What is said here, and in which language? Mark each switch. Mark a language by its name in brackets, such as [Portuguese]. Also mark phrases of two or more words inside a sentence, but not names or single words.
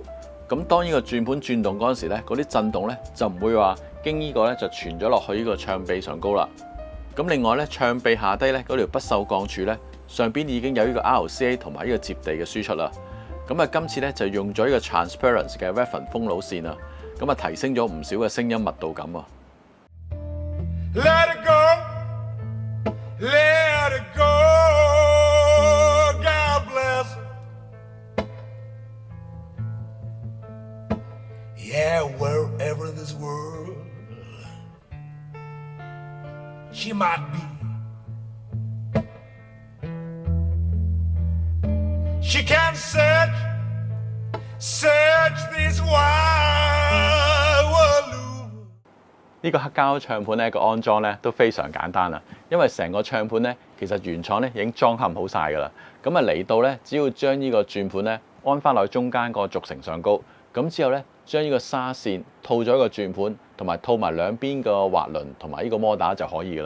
[Cantonese] 咁當呢個轉盤轉動嗰陣時咧，嗰啲震動咧就唔會話經呢個咧就傳咗落去呢個唱臂上高啦。咁另外咧，唱臂下低咧嗰條不鏽鋼柱咧上邊已經有呢個 RCA 同埋呢個接地嘅輸出啦。咁啊，今次咧就用咗呢個 transparent 嘅 Raven 風爐線啊，咁啊提升咗唔少嘅聲音密度感啊。 [English] Let it go, let it go, God bless her. Yeah, wherever in this world she might be, she can search this wide world over. [Cantonese] 呢個黑膠唱盤咧個安裝咧都非常簡單啊，因為成個唱盤咧其實原廠咧已經裝嵌好晒㗎啦。咁啊嚟到咧，只要將呢個轉盤咧安翻落去中間個軸承上高，咁之後咧將呢個紗線套咗個轉盤，同埋套埋兩邊個滑輪同埋呢個摩打就可以㗎啦。